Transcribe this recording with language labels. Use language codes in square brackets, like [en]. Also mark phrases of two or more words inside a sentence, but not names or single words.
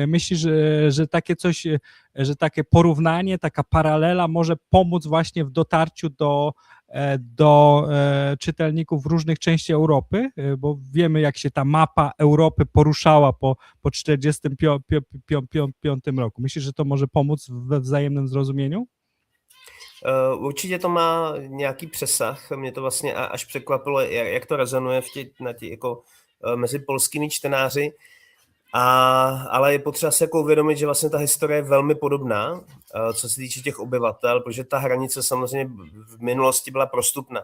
[pl] Myślisz, że takie coś, że takie porównanie, taka paralela może pomóc właśnie w dotarciu do czytelników różnych części Europy, bo wiemy, jak się ta mapa Europy poruszała po 1945 roku. Myślisz, że to może pomóc we wzajemnym zrozumieniu? [cs] Určitě to má nějaký přesah. Mě to vlastně až překvapilo, jak to rezonuje jako mezi polskými čtenáři. Ale je potřeba si jako uvědomit, že vlastně ta historie je velmi podobná, co se týče těch obyvatel, protože ta hranice samozřejmě v minulosti byla prostupná.